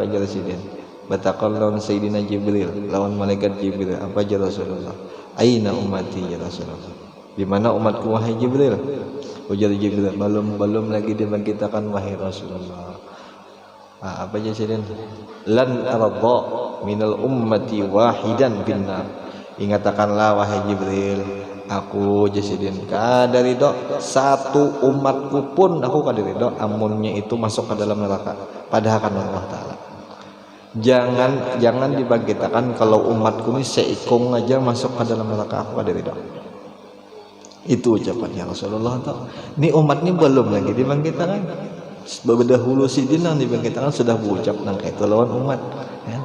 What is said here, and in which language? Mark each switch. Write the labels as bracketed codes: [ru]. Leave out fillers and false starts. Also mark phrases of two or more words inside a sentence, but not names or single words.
[bjn] aja sidin batakal lawan Sayyidina Jibril lawan malaikat Jibril apa aja Rasulullah [ar] أين أمتي يا [bjn] Rasulullah di mana umatku wahai Jibril ujar Jibril belum lagi dibangkitakan wahai Rasulullah apa aja sidin [ar] لن أرضى من الأمة واحدا في النار [bjn] ingatakanlah wahai Jibril aku jasidin kada ridho satu umatku pun aku kada ridho amunnya itu masuk ke dalam neraka padahal kan Allah Ta'ala jangan dibangkitakan kalau umatku ini seikung aja masuk ke dalam neraka aku kada ridho itu ucapannya Rasulullah tuh ini umat ini belum lagi dibangkitakan berdahulu sidin yang dibangkitakan sudah berucap nang itu lawan umat ya.